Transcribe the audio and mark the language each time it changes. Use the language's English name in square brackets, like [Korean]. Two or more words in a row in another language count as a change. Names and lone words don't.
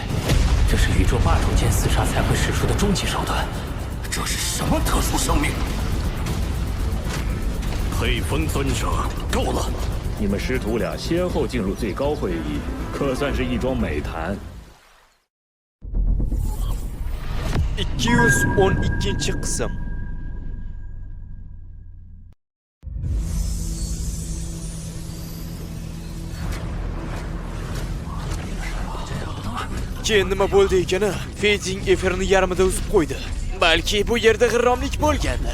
[Chinese] 这是宇宙霸主间厮杀才会使出的终极手段。这是什么特殊生命？黑风尊者，够了！你们师徒俩先后进入最高会议，可算是一桩美谈。 [Uzbek] 212 qism. Keyin nima bo'ldi ekani? Feyzing efirni yarmida uzib qo'ydi. Balki bu yerda g'irromlik bo'lgandir.